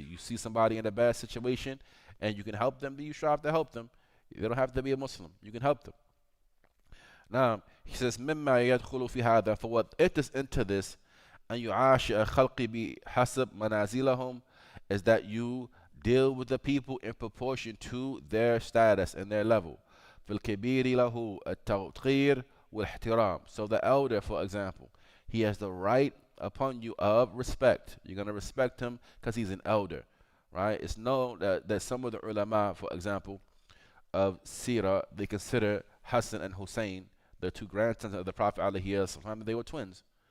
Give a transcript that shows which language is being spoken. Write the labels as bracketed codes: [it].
[en] You see somebody in a bad situation and you can help them, then you strive to help them. They don't have to be a Muslim. You can help them. Now, he says, [ar] مما يدخل في هذا, [en] for what enters into this, [ar] أن يعاش الخلق بحسب منازلهم, [en] is that you deal with the people in proportion to their status and their level. [ar] في الكبير له التوقير والاحترام. [en] So the elder, for example, he has the right upon you of respect. You're going to respect him because he's an elder, right? It's known that some of the ulama, for example, of Sirah, they consider Hassan and Hussein, the two grandsons of the Prophet ﷺ, they were twins.